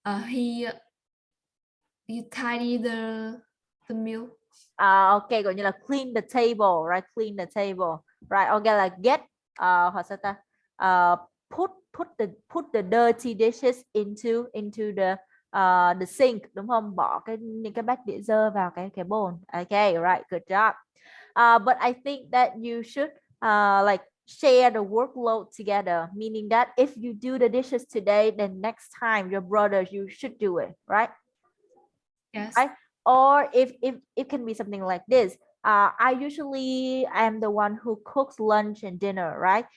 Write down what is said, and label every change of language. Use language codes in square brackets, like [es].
[en] He tidy the meal. Okay, [vi] gọi như là [en] clean the table, right? Clean the table, right? Okay, like get how [vi] sao ta? [en] Put the dirty dishes into the the sink, [vi] đúng không? Bỏ những cái bát đĩa dơ vào cái bồn. [en] Okay, right, good job. But I think that you should like share the workload together, meaning that if you do the dishes today, then next time your brother, you should do it, right? Yes. Right? Or if it can be something like this. I usually am the one who cooks lunch and dinner, right?